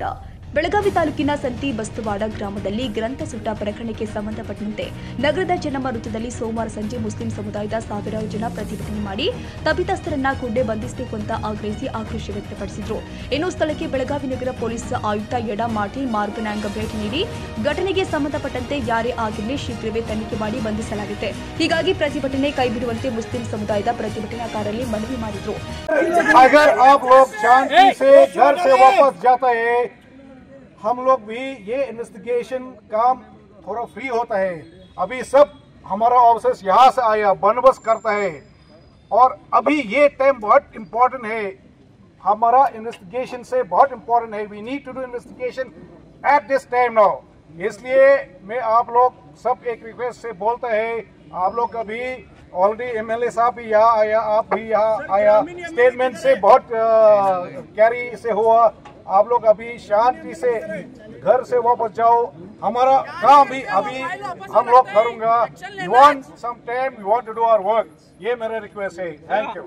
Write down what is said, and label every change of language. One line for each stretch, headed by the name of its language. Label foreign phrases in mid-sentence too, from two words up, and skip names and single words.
Kannada: ಬೆಳಗಾವಿ ತಾಲೂಕಿನ ಸಂತಿ ಬಸ್ತವಾಡ ಗ್ರಾಮದಲ್ಲಿ ಗ್ರಂಥ ಸುಟ್ಟ ಪ್ರಕರಣಕ್ಕೆ ಸಂಬಂಧಪಟ್ಟಂತೆ ನಗರದ ಚೆನ್ನಮ್ಮ ವೃತ್ತದಲ್ಲಿ ಸೋಮವಾರ ಸಂಜೆ ಮುಸ್ಲಿಂ ಸಮುದಾಯದ ಸಾವಿರಾರು ಜನ ಪ್ರತಿಭಟನೆ ಮಾಡಿ ತಪ್ಪಿತಸ್ಥರನ್ನ ಕೂಡಲೇ ಬಂಧಿಸಬೇಕು ಅಂತ ಆಗ್ರಹಿಸಿ ಆಕ್ರೋಶ ವ್ಯಕ್ತಪಡಿಸಿದರು. ಇನ್ನು ಸ್ಥಳಕ್ಕೆ ಬೆಳಗಾವಿ ನಗರ ಪೊಲೀಸ್ ಆಯುಕ್ತ ಯಡ ಮಾರ್ಟಿನ್ ಮಾರ್ಗನಾಂಗ್ ಭೇಟಿ ನೀಡಿ ಘಟನೆಗೆ ಸಂಬಂಧಪಟ್ಟಂತೆ ಯಾರೇ ಆಗಿರಲಿ ಶೀಘ್ರವೇ ತನಿಖೆ ಮಾಡಿ ಬಂಧಿಸಲಾಗಿದೆ. ಹೀಗಾಗಿ ಪ್ರತಿಭಟನೆ ಕೈಬಿಡುವಂತೆ ಮುಸ್ಲಿಂ ಸಮುದಾಯದ ಪ್ರತಿಭಟನಾಕಾರರಲ್ಲಿ ಮನವಿ ಮಾಡಿದರು.
Hindi: हम लोग भी ये इन्वेस्टिगेशन काम थोड़ा फ्री होता है. अभी सब हमारा ऑफिसर्स यहाँ से आया बंदोबस्त करता है और अभी ये टाइम बहुत इम्पोर्टेंट है. हमारा इन्वेस्टिगेशन से बहुत इम्पोर्टेंट है.
English: We need to do investigation at this time now.
Hindi: इसलिए मैं आप लोग सब एक रिक्वेस्ट से बोलता है, आप लोग अभी ऑलरेडी एमएलए साहब भी यहाँ आया, आप भी यहाँ आया, स्टेटमेंट से बहुत कैरी से हुआ. आप लोग अभी शांति से घर से वापस जाओ. हमारा काम भी अभी हम लोग करूंगा.
English: You want some time, you want to do our work.
Hindi: ये मेरा रिक्वेस्ट है.
English: Thank you.